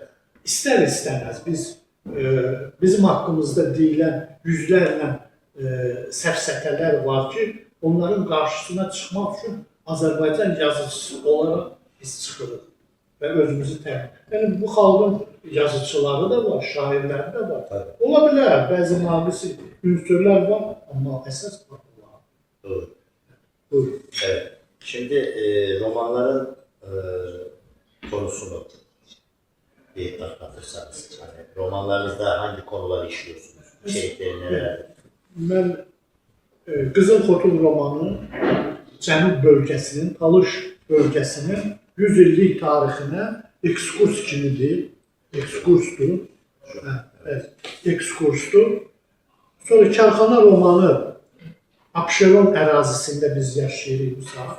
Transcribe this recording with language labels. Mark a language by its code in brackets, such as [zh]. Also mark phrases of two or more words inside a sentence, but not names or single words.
[az] İstər-istəməz bizim haqqımızda deyilən yüzlərlə səfsətələr var ki, onların qarşısına çıxmaq üçün Azərbaycan yazıcısı olaraq biz çıxırıq və özümüzü təmin. Yəni, bu xalqın yazıcıları da var, şairləri də var. Tabii. Ola bilər, bəzi naqisi ünsürlər var, amma əsas var. Doğru. Buyurun. [tr] Evet. Şimdi romanların konusunu bir anlatırsanız. Hani romanlarınızda hangi konuları işliyorsunuz? içerikleri neler? [az] Mən Qızıl Xotul romanı Cənub bölgəsinin, Talış bölgəsinin 100 illik tarixinə ekskurs kimidir. Ekskursdur. Ekskursdur. Sonra Karxana romanı Abşeron ərazisində biz yaşayırıq bu saat.